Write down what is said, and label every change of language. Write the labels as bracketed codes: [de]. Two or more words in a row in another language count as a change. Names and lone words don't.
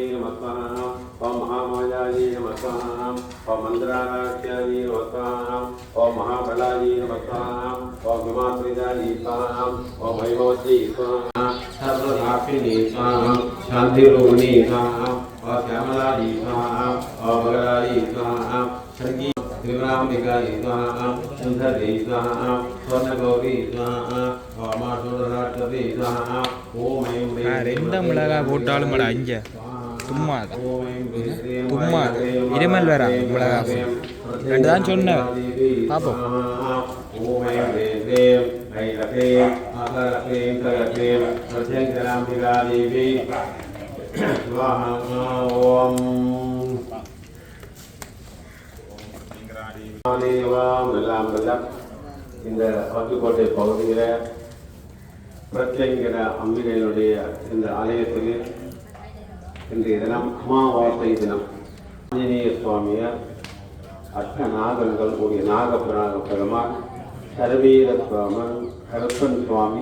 [sa] नमः ओम महामायायै नमः ओम मंद्राराध्यायै नमः ओम महाबलायै नमः ओम हिमाद्रिजायै स्वाहा ओम वैभवत्यै स्वाहा सर्वसाक्षिणी स्वाहा शान्तिरूपिणी स्वाहा ओम श्यामलायै स्वाहा ओम मगरायै स्वाहा संगीत त्रिपुराम्बिकायै स्वाहा सुन्दरी स्वाहा स्वर्णगौरी स्वाहा ओमासुरराक्षसी स्वाहा ओम ऐं [ta] ரெண்டு மிளகாய் போட்டாலும் மேடம் அஞ்சு தும்மா தும்மா இருமல் வேற மிளகாய் ரெண்டு தான் சொன்னேன் பார்ப்போம் [sa] ओम ऐं ह्रीं ऐं लक्ष्मीं आकरक्लीं करक्लीं प्रत्यङ्कराम्बिका देवी स्वाहा ओम [ta] இந்த பட்டுக்கோட்டை பகுதியில் பிரத்யங்கிற அம்பிகையினுடைய இந்த ஆலயத்தில் இன்றைய தினம் அமாவாசை தினம் ஆஞ்சநேய சுவாமியார் அஷ்ட நாகங்கள் கூடிய நாகபிராக பெருமாள் சர்வீர சுவாமன் கருப்பன் சுவாமி